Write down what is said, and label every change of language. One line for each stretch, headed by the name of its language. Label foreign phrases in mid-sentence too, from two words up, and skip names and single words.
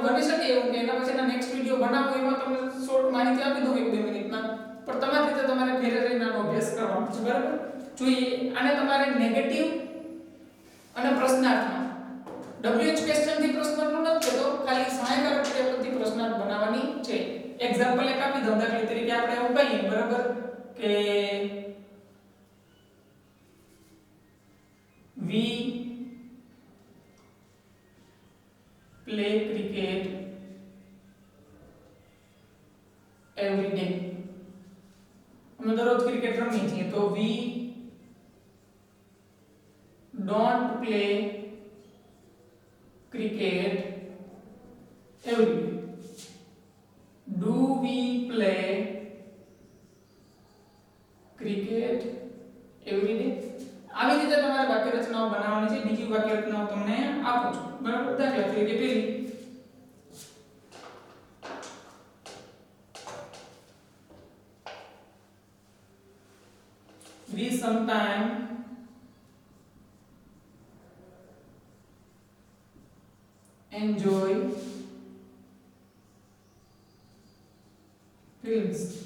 Gujarati: બની શકે એવું કે એના પછીના
English: next video
Gujarati: બનાવો, એમાં તમને શોર્ટ માહિતી આપી દઉં 1-2 મિનિટમાં, પણ તમારી રીતે તમારે ઘરે રહીને આનો અભ્યાસ કરવાનો છે, બરાબર. જોઈએ, આને તમારે નેગેટિવ અને પ્રશ્નાર્થમાં,
English: WH question
Gujarati: થી પ્રશ્નાર્થ નથી કહેતો, ખાલી સહાયકારક ક્રિયાપદથી પ્રશ્નાર્થ બનાવવાની છે. એક્ઝામ્પલ એક આપી દઉં. દાખલા તરીકે આપણે એવું કહીએ, બરાબર, કે
English: we play cricket every day,
Gujarati: અમે દરરોજ ક્રિકેટ રમીએ છીએ. તો
English: we don't play cricket every day. Do we play cricket every day?
Gujarati: આવી રીતે તમારે વાક્ય રચનાઓ બનાવવાની છે. બીજી વાક્ય રચનાઓ તમને આપું છું, બરાબર. દાખલા તરીકે પેલી,
English: we sometimes enjoy films.